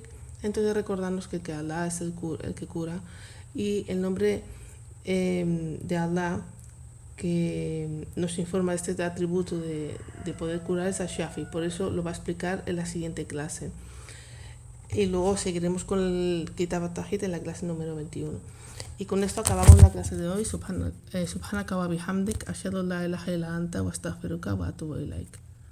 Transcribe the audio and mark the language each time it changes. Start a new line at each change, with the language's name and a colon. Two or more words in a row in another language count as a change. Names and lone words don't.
Spanish: Entonces recordarnos que Allah es el que cura y el nombre de Allah que nos informa de este atributo de poder curar es Ash-Shafi. Por eso lo va a explicar en la siguiente clase. y luego seguiremos con el Kitab al-Tawhid en la clase número 21. Y con esto acabamos la clase de hoy.
Arabic: سبحانك وبحمدك، أشهد أن لا إله إلا أنت وأستغفرك وأتوب إليك.